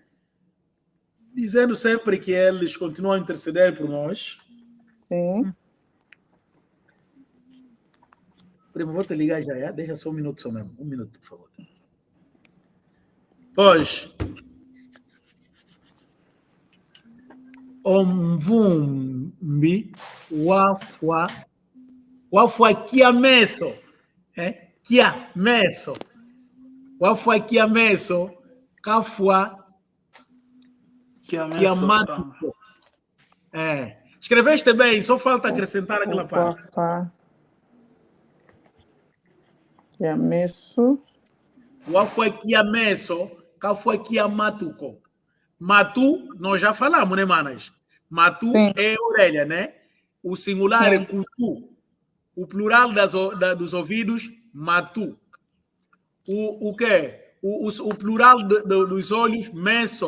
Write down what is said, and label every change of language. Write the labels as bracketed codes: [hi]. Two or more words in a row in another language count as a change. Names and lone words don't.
[pt] Dizendo sempre que eles continuam a interceder por nós. Sim. Primo, vou te ligar já. Deixa só um minuto só mesmo. Um minuto, por favor. Pois. [kg] Omvumbi wafua kiameso. Kiameso. Wafua kiameso. Kafua kiamatuko. [pt] Escreveste bem, só falta acrescentar aquela parte. [kg] Kiameso. Wafua kiameso. Kafua kiamatuko. [pt] Matu, nós já falamos, né, manas? Matu é orelha, né? O singular é kutu. O plural dos ouvidos, matu. O quê? O plural dos olhos, meso.